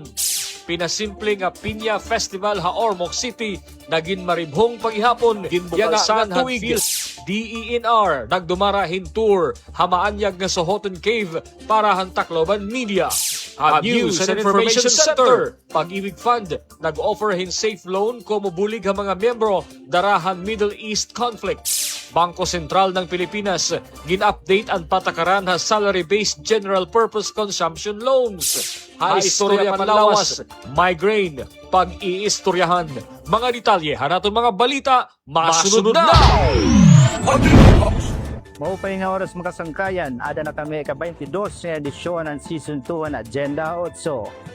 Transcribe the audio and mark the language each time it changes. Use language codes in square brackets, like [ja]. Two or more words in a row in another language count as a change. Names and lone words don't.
[war] Pinasimple nga Piña Festival ha Ormoc City naging maribhong paghihapon ginbukalsan han DENR nagdumara hin tour hamaanyag nga Sohoton Cave para han Tacloban Media. Ang News and Information Center Pag-ibig Fund nag-offer hin [en] safe loan [war] komo bulig ha mga miyembro darahan Middle East conflict. Bangko Sentral ng Pilipinas gin-update ang patakaran ha [en] salary-based general purpose consumption loans. [war] Ha istorya panlawas, migraine, pag-iistoryahan. Mga detalye hanaton mga balita masunod na. Maupay nga oras makasangkayan, ada na kami ka-22 na edisyon ng Season 2 ng Agenda 8.